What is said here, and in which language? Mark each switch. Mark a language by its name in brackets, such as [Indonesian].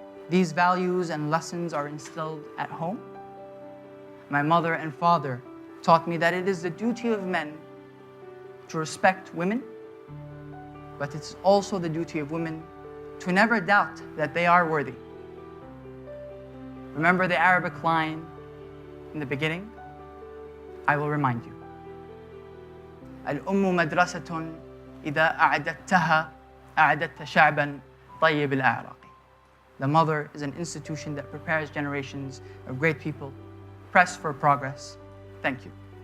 [English] These values and lessons are instilled at home. My mother and father taught me that it is the duty of men to respect women, but it's also the duty of women to never doubt that they are worthy. Remember the Arabic line in the beginning? I will remind you. [Arabic] الأم مدرسة إذا أعددتها أعددت شعبا طيب الأعراق. [English] The mother is an institution that prepares generations of great people. Press for progress. Thank you.